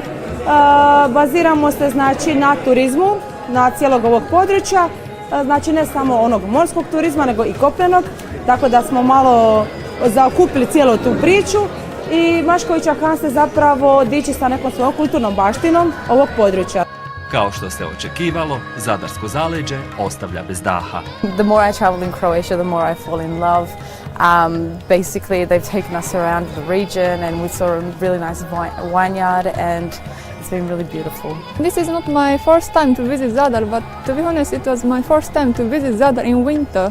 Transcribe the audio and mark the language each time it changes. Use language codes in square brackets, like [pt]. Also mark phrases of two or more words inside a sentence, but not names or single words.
[hr] Baziramo se na turizmu, na cijelog ovog područja, ne samo onog morskog turizma, nego i kopnenog, tako da smo malo zaokupili cijelu tu priču i Maškovića Han se zapravo diči sa nekom svojom kulturnom baštinom ovog područja. Kao što se očekivalo, zadarsko zaleđe ostavlja bez daha. [en] The more I travel in Croatia, the more I fall in love. Basically, they've taken us around the region and we saw a really nice vineyard and it's been really beautiful. This is not my first time to visit Zadar, but to be honest, it was my first time to visit Zadar in winter.